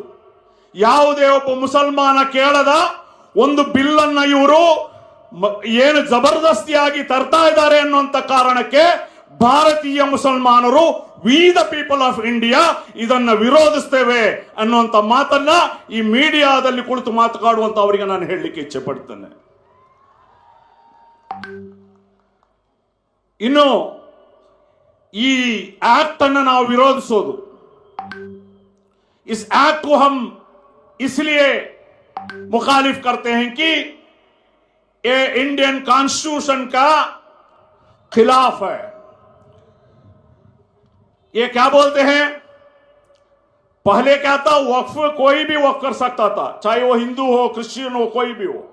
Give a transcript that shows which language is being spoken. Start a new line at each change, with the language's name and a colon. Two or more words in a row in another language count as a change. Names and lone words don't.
Kannada: ಯಾವುದೇ ಒಬ್ಬ ಮುಸಲ್ಮಾನ ಕೇಳದ ಒಂದು ಬಿಲ್ ಅನ್ನು ಇವರು ಏನು ಜಬರ್ದಸ್ತಿಯಾಗಿ ತರ್ತಾ ಇದ್ದಾರೆ ಅನ್ನುವಂತ ಕಾರಣಕ್ಕೆ ಭಾರತೀಯ ಮುಸಲ್ಮಾನರು
English: we the people of India
Kannada: ಇದನ್ನ ವಿರೋಧಿಸ್ತೇವೆ ಅನ್ನುವಂತ ಮಾತನ್ನ ಈ ಮೀಡಿಯಾದಲ್ಲಿ ಕುಳಿತು ಮಾತನಾಡುವಂತ ಅವರಿಗೆ ನಾನು ಹೇಳಲಿಕ್ಕೆ ಇಚ್ಛೆ ಪಡ್ತೇನೆ. ಇನ್ನು ಈ ಆಕ್ಟ್ ಅನ್ನು ನಾವು ವಿರೋಧಿಸೋದು,
Hindi: इस एक्ट को हम इसलिए मुखालिफ करते हैं कि ये
English: Indian constitution
Hindi: का खिलाफ है. ये क्या बोलते हैं, पहले क्या था, वक्फ कोई भी वक्फ कर सकता था, चाहे वो हिंदू हो, क्रिश्चियन हो, कोई भी हो.